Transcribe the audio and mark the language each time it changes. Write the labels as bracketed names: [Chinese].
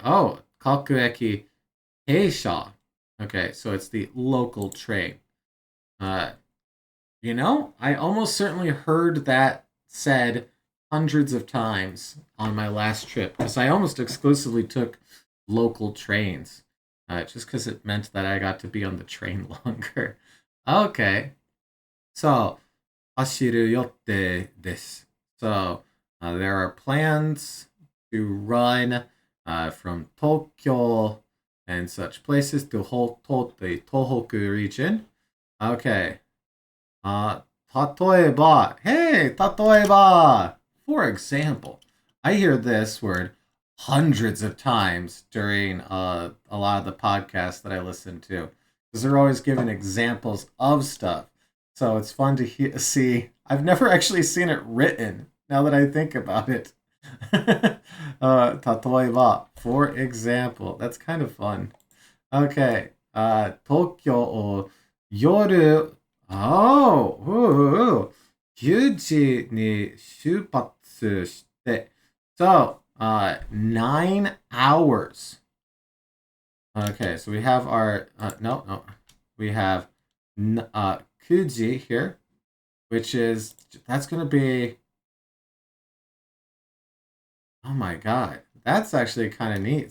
[English] Oh, kaku eki heisha. Okay, so it's the local train. Uh, I almost certainly heard that said hundreds of times on my last trip because I almost exclusively took local trains, just because it meant that I got to be on the train longer. Okay, so [Japanese] 走る予定です. [English] So there are plans to run from Tokyo and such places to the Tohoku region. Okay. 例えば, hey, 例えば, for example, I hear this word hundreds of times during a lot of the podcasts that I listen to because they're always giving examples of stuff. So it's fun to see. I've never actually seen it written now that I think about it. 例えば, for example, that's kind of fun. Okay. [Japanese] 東京夜 [English] Oh, ooh, [Japanese] 9時に出発して. [English] So, 9 hours. Okay, so we have our, no, we have 9時 here, which is, that's going to be, oh my god, that's actually kind of neat.